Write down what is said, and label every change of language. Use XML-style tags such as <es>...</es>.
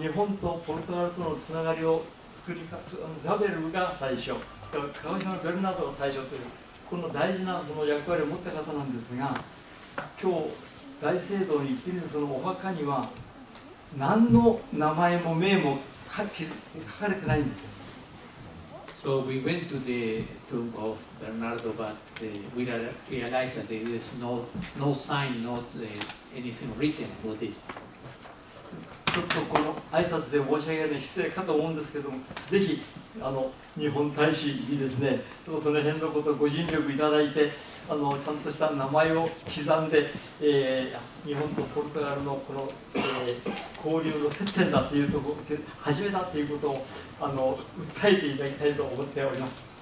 <ja>日本とポルトガルとのつながりを作りかザベルが最初、鹿児島のベルナルドが最初というこの大事なその役割を持った方なんですが、今日大聖堂に行ってみるそのお墓には何の名前も名も書かれてないんですよ。</ja> <en>So we went to the tomb of Bernardo, but we realized that there is no sign, not anything written about it.</en> <ja>ちょっとこの挨拶で申し上げるのに失礼かと思うんですけども、ぜひ日本大使にですね、その辺のことをご尽力いただいて、ちゃんとした名前を刻んで、日本とポルトガルのこの、交流の接点だというところ始めたということを訴えていただきたいと思っております。</ja>